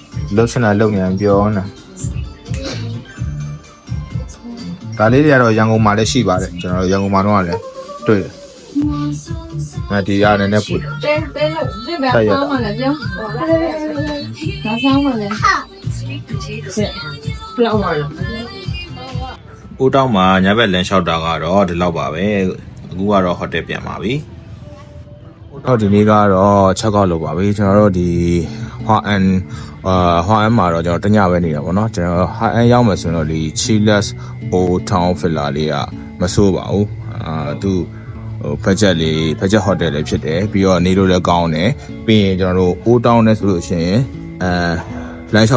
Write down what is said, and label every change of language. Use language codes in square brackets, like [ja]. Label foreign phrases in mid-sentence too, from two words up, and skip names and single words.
[my] လှုပ်ချင်တာလှုပ်နေရင်ပြောနေဒါလေးတွေကတော့ရန်ကုန်မှာလည်းရှိပါတယ်ကျွန်တော်ရန်ကုန်မှာတော့လည်းတွေ့တယ်ဒီရနေနဲ့ပူတယ် [zh] 这边烧嘛了，就拿烧嘛了，不要玩了。 [my] အိုးတောင်းမှာညဘက်လမ်းလျှောက်တာကတော့ဒီလောက်ပါပဲအခုကတော့ဟိုတယ်ပြန်ပါပြီတော့ဒီနေ့ကတော့ချက်ကောက်လုပ်ပါပြီကျွန်တော်တို့ဒီဟွာအန်မှာတော့ကျွန်တော်တညပဲနေတာပေါ့နော်ကျွန်တော်ဟာအန်ရောက်မယ်ဆိုရင်တော့ဒီ Chilas Old Town Villa လေးကမဆိုးပါဘူးသူဟိုဖက်ချက်ဟိုတယ်လေးဖြစ်တယ်ပြီးတော့နေလို့လည်းကောင်းတယ်ပြီးရင်ကျွန်တော်တို့ Old Town နဲ့ဆိုလို့ရှိရင်လမ်းလျှော